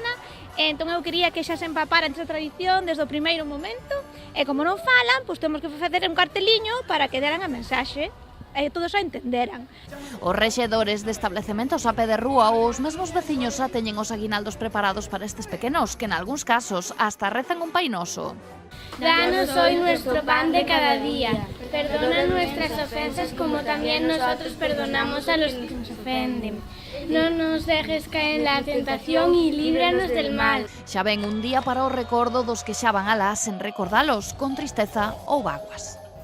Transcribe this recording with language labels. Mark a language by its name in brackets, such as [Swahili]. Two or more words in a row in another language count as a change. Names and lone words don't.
[Galician] Entón eu quería que xa se empaparan esa tradición desde o primeiro momento e como non falan, pois temos que facer un carteliño para que deran a mensaxe e todos a entenderan. Os rexedores de establecementos a pé de rúa ou os mesmos veciños xa teñen os aguinaldos preparados para estes pequenos, que en algúns casos hasta rezan un Pai Noso. [Spanish] Danos hoy nuestro pan de cada día. Perdona nuestras ofensas como también nosotros perdonamos a los que nos ofenden. No nos dejes caer en la tentación y líbranos del mal. [Galician] Xa ven un día para o recordo dos que xa van alá sen recordalos, con tristeza ou vaguas.